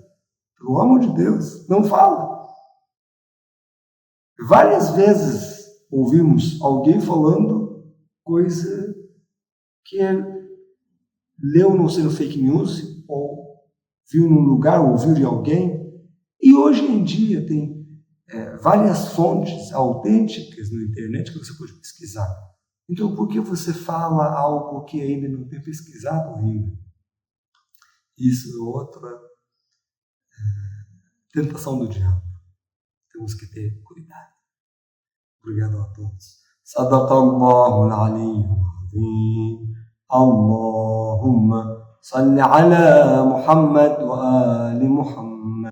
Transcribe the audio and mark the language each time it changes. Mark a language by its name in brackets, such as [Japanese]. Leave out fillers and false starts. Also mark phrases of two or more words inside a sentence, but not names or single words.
[Portuguese] Pelo amor de Deus, não fala. Várias vezes ouvimos alguém falando coisa que leu no seu [English] fake news, [Portuguese] ou viu num lugar, ouviu de alguém, e hoje em dia tem várias fontes autênticas na internet que você pode pesquisar. Então, por que você fala algo que ainda não tem pesquisado ainda? Isso é outra tentação do diabo. Temos que ter cuidado. Obrigado a todos. [Arabic] صدق الله العلي العظيم. اللهم صل على محمد وآل محمد.